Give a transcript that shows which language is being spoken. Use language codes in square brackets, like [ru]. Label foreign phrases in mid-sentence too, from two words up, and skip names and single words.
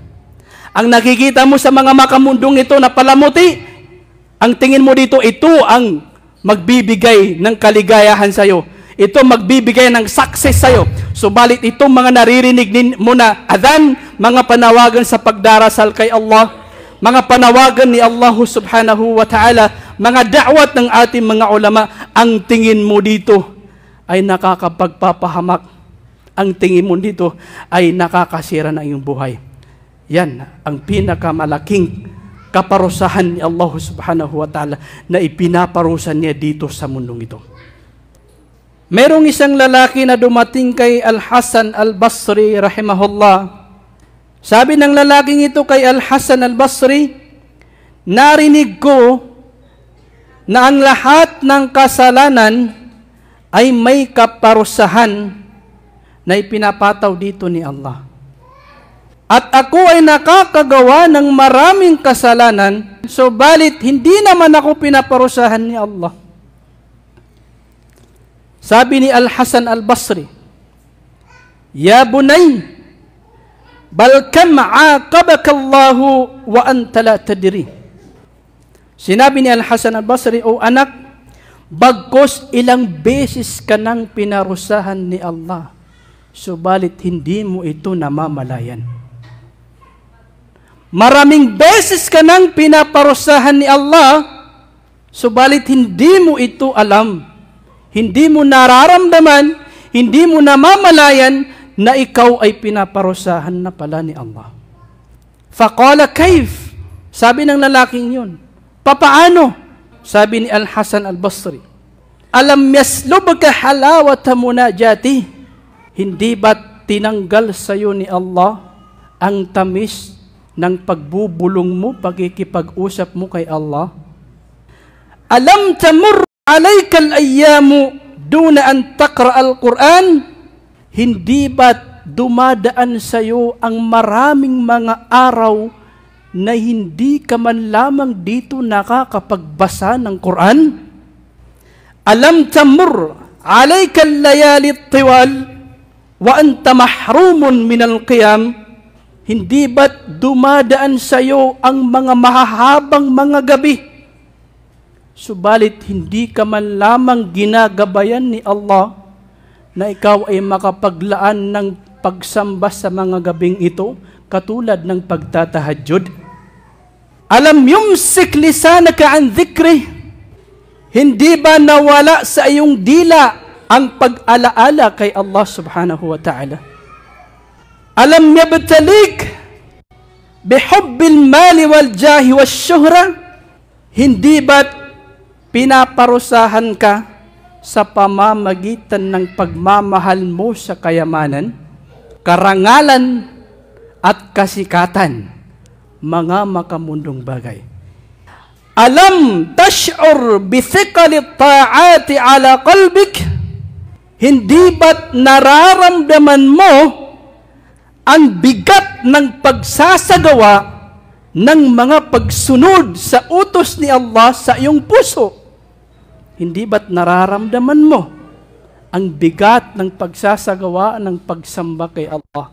[tl] Ang nakikita mo sa mga makamundong ito na palamuti, ang tingin mo dito, ito ang magbibigay ng kaligayahan sa iyo. Ito magbibigay ng success sa iyo. Subalit itong mga naririnig mo na adhan, mga panawagan sa pagdarasal kay Allah, mga panawagan ni Allah [ar] سبحانه وتعالى, [tl] mga da'wat ng ating mga ulama, ang tingin mo dito ay nakakapagpapahamak. Ang tingin mo dito ay nakakasira ng iyong buhay. Yan ang pinakamalaking kaparusahan ni Allah [ar] سبحانه وتعالى [tl] na ipinaparusan niya dito sa mundong ito. Merong isang lalaki na dumating kay Al-Hasan Al-Basri rahimahullah. Sabi ng lalaking ito kay Al-Hasan Al-Basri, narinig ko na ang lahat ng kasalanan ay may kaparusahan na ipinapataw dito ni Allah. At ako ay nakakagawa ng maraming kasalanan, subalit hindi naman ako pinaparusahan ni Allah. Sabi ni Al-Hasan Al-Basri, [ar] يا بني بل كم عاقبك الله وأنت لا تدري. [tl] Sinabi ni Al-Hasan Al-Basri, O anak, bagkos ilang beses ka nang pinarusahan ni Allah, subalit hindi mo ito namamalayan. Maraming beses ka nang pinaparusahan ni Allah, subalit hindi mo ito alam. Hindi mo nararamdaman, hindi mo namamalayan na ikaw ay pinaparusahan na pala ni Allah. [ar] فقال كيف? [tl] Sabi ng lalaking yun, papaano? Sabi ni Al-Hasan Al-Basri, [ar] ألم يسلبك حلاوة مناجاتي? [tl] Hindi ba't tinanggal sa iyo ni Allah ang tamis ng pagbubulong mo, pagkikipag-usap mo kay Allah? [ar] ألم تمر عليك الأيام دون أن تقرأ القرآن? [tl] Hindi ba't dumadaan sa iyo ang maraming mga araw na hindi ka man lamang dito nakakapagbasa ng Quran? [ar] ألم تمر عليك الليالي الطوال وأنت محروم من القيام? [tl] Hindi ba't dumadaan sa iyo ang mga mahahabang mga gabi, subalit hindi ka man lamang ginagabayan ni Allah na ikaw ay makapaglaan ng pagsamba sa mga gabing ito, katulad ng pagtatahajjud? [ar] ألم يمسك لسانك عن ذكري? [tl] Hindi ba nawala sa iyong dila ang pag-alaala kay Allah [ar] سبحانه وتعالى? ألم يبتلك بحب المال والجاه والشهرة? [tl] Hindi ba't pinaparusahan ka sa pamamagitan ng pagmamahal mo sa kayamanan, karangalan, at kasikatan, mga makamundong bagay? [ar] ألم تشعر بثقل الطاعة على قلبك? [tl] Hindi ba't nararamdaman mo ang bigat ng pagsasagawa ng mga pagsunod sa utos ni Allah sa iyong puso? Hindi ba't nararamdaman mo ang bigat ng pagsasagawa ng pagsamba kay Allah?